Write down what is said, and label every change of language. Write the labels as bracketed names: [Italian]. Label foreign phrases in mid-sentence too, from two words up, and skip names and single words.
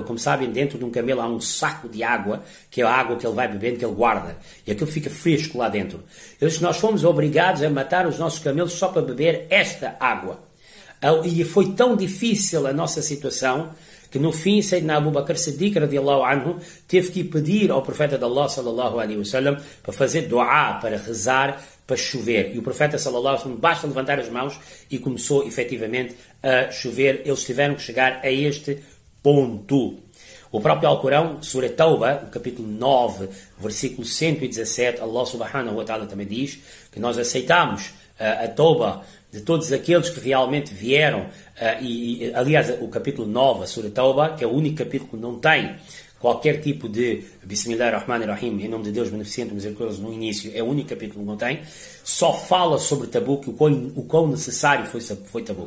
[Portuguese] Como sabem, dentro de um camelo há um saco de água, que é a água que ele vai bebendo, que ele guarda, e aquilo fica fresco lá dentro. Nós fomos obrigados a matar os nossos camelos só para beber esta água. E foi tão difícil a nossa situação que no fim Sayyidina Abu Bakr Siddiq [Arabic] رضي الله عنه [Portuguese] teve que pedir ao profeta de Allah [Arabic] صلى الله عليه وسلم [Portuguese] para fazer dua, para rezar, para chover. E o profeta [Arabic] صلى الله عليه وسلم [Portuguese] basta levantar as mãos e começou efetivamente a chover. Eles tiveram que chegar a este ponto. O próprio Alcorão, Surah Tauba, o capítulo 9, versículo 117, Allah [Arabic] سبحانه وتعالى [Portuguese] também diz que nós aceitamos a Tauba de todos aqueles que realmente vieram, aliás, o capítulo 9, a Surah Tauba, que é o único capítulo que não tem qualquer tipo de Bismillahirrahmanirrahim, em nome de Deus beneficente, misericordioso, no início, é o único capítulo que não tem, só fala sobre Tabuque, o quão necessário foi Tabuque.